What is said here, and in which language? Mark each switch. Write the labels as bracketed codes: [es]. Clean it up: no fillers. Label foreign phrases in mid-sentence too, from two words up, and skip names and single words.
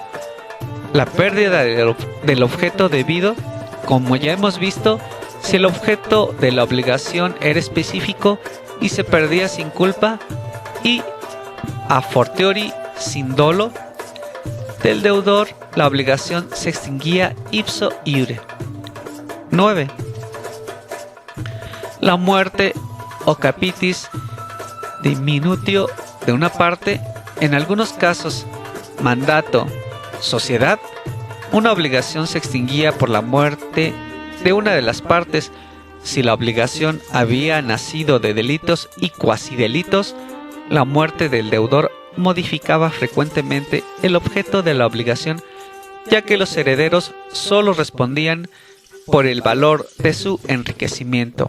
[es] La pérdida del objeto debido, como ya hemos visto, si el objeto de la obligación era específico y se perdía sin culpa, y [la] a fortiori [es] sin dolo del deudor, la obligación se extinguía [la] ipso iure. [es] 9. La muerte o [la] capitis diminutio [es] de una parte, en algunos casos mandato, sociedad, una obligación se extinguía por la muerte de una de las partes. Si la obligación había nacido de delitos y cuasidelitos, la muerte del deudor modificaba frecuentemente el objeto de la obligación, ya que los herederos solo respondían por el valor de su enriquecimiento.